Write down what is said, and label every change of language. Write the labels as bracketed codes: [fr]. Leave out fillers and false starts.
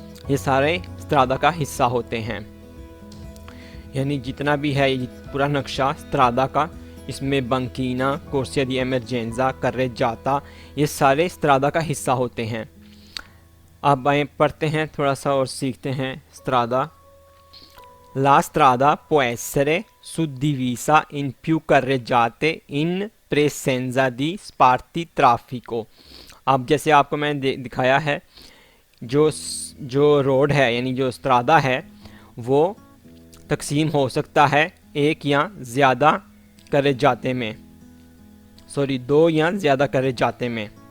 [hi] ये सारे स्त्रादा का हिस्सा होते हैं। यानी जितना भी है ये पूरा नक्शा स्त्रादा का, इसमें बंकीना, कोर्सिया दी एमरजेंजा, कार्रेजाता, ये सारे स्त्रादा का हिस्सा होते हैं। अब आए पढ़ते हैं थोड़ा सा और सीखते हैं स्त्रादा। [it] La strada può essere suddivisa in più carreggiate in presenza di sparti traffico। [hi] अब जैसे आपको मैंने दिखाया है, जो रोड है यानी जो स्त्रादा है वो तकसीम हो सकता है एक या ज़्यादा carreggiate में, सॉरी 2 या ज़्यादा carreggiate में।